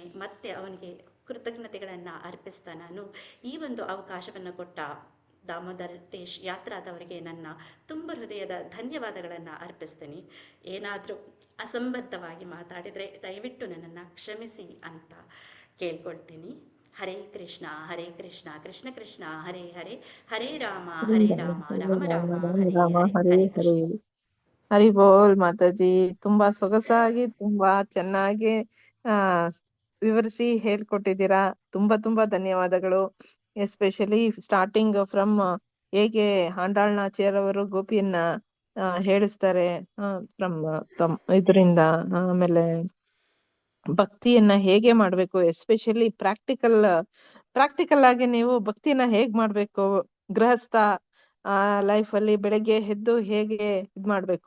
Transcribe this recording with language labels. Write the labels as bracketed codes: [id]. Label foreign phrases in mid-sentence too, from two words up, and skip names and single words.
[kn] ಮತ್ತು ಅವನಿಗೆ ಕೃತಜ್ಞತೆಗಳನ್ನು ಅರ್ಪಿಸ್ತಾ ನಾನು ಈ ಒಂದು ಅವಕಾಶವನ್ನು ಕೊಟ್ಟ ದಾಮೋದರ್ ದೇಶ್ ಯಾತ್ರಾದವರಿಗೆ ನನ್ನ ತುಂಬ ಹೃದಯದ ಧನ್ಯವಾದಗಳನ್ನು ಅರ್ಪಿಸ್ತೀನಿ. ಏನಾದರೂ ಅಸಂಬದ್ಧವಾಗಿ ಮಾತಾಡಿದರೆ ದಯವಿಟ್ಟು ನನ್ನನ್ನು ಕ್ಷಮಿಸಿ ಅಂತ ಕೇಳ್ಕೊಳ್ತೀನಿ. [sa] ಹರೇ ಕೃಷ್ಣ ಹರೇ ಕೃಷ್ಣ ಕೃಷ್ಣ ಕೃಷ್ಣ ಹರೇ ಹರೇ, ಹರೇ ರಾಮ ರಾಮ ರಾಮ ಹರೇ ಹರೇ. ಹರೇ ಕೃಷ್ಣ. [hi] हरि बोल माताजी. [kn] ತುಂಬಾ ಸೊಗಸಾಗಿ ತುಂಬಾ ಚೆನ್ನಾಗಿ ಆ ವಿವರಿಸಿ ಹೇಳ್ಕೊಟ್ಟಿದ್ದೀರಾ. ತುಂಬಾ ಧನ್ಯವಾದಗಳು. [en] especially starting from [kn] ಹೇಗೆ ಆಂಡಾಳ್ನಾಚಿಯರ್ ಅವರು ಗೋಪಿಯನ್ನ ಹೇಳಿಸ್ತಾರೆ ಫ್ರಮ್ ಇದರಿಂದ, ಆಮೇಲೆ ಭಕ್ತಿಯನ್ನ ಹೇಗೆ ಮಾಡ್ಬೇಕು, ಎಸ್ಪೆಷಲಿ ಪ್ರಾಕ್ಟಿಕಲ್ ಆಗಿ ನೀವು ಭಕ್ತಿಯನ್ನ ಹೇಗ್ ಮಾಡ್ಬೇಕು, ಗೃಹಸ್ಥ ಲೈಫ್ ಅಲ್ಲಿ ಬೆಳಗ್ಗೆ ಎದ್ದು ಹೇಗೆ ಇದ್ ಮಾಡ್ಬೇಕು.